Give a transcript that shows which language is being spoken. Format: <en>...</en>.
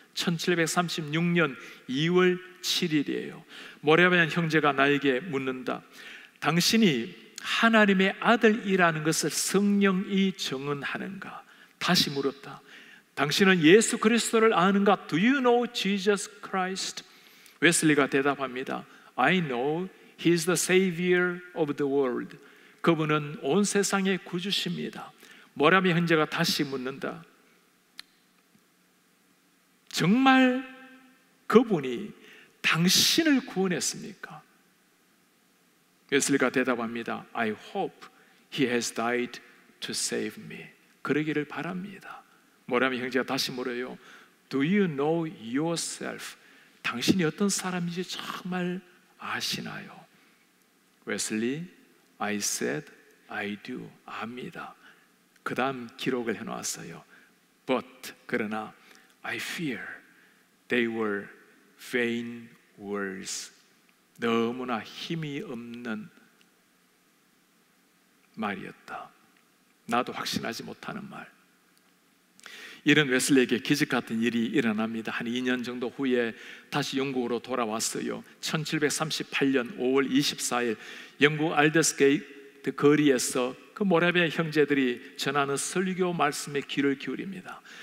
<ko>1736년 2월 7일이에요 모라비안 형제가 나에게 묻는다. 당신이 하나님의 아들이라는 것을 성령이 증언하는가? 다시 물었다. 당신은 예수 그리스도를 아는가?</ko> <en>Do you know Jesus Christ?</en> <ko>웨슬리가 대답합니다.</ko> <en>I know He is the Savior of the world.</en> <ko>그분은 온 세상의 구주십니다. 모라비안 형제가 다시 묻는다. 정말 그분이 당신을 구원했습니까? 웨슬리가 대답합니다.</ko> <en>I hope He has died to save me.</en> <ko>그러기를 바랍니다. 모라비안 형제가 다시 물어요.</ko> <en>Do you know yourself?</en> <ko>당신이 어떤 사람인지 정말 아시나요?</ko> <en>웨슬리, I said I do.</en> <ko>압니다. 그 다음 기록을 해놓았어요.</ko> <en>But</en> <ko>그러나</ko> <en>I fear they were vain words.</en> <ko>너무나 힘이 없는 말이었다. 나도 확신하지 못하는 말. 이런 웨슬리에게 기적 같은 일이 일어납니다. 한 2년 정도 후에 다시 영국으로 돌아왔어요. 1738년 5월 24일 영국 알더스게이트 거리에서 그 모라비안 형제들이 전하는 설교 말씀에 귀를 기울입니다.</ko>